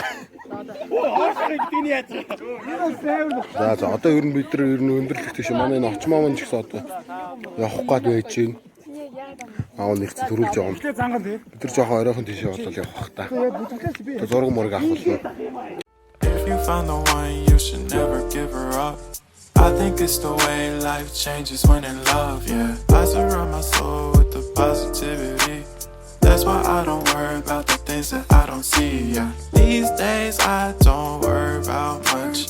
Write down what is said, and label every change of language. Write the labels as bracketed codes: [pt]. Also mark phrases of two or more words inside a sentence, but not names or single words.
[mn] За одоо ер нь бид нар ер нь өндөрлөгтэй шүү. Манай энэ очмоо мөн ч гэсэн одоо явах гээд байж байна. Аав нэгц төрүүлж байгаа юм. Бид нар жоохон оройхон тийшээ болол явах бах та. Зураг мураг авах. [en] If you found the one, you should never give her up. I think it's the way life changes when in love, yeah. I surround my soul with the positivity. That's why I don't worry about the things things that I don't see. Yeah. These days I don't worry about much.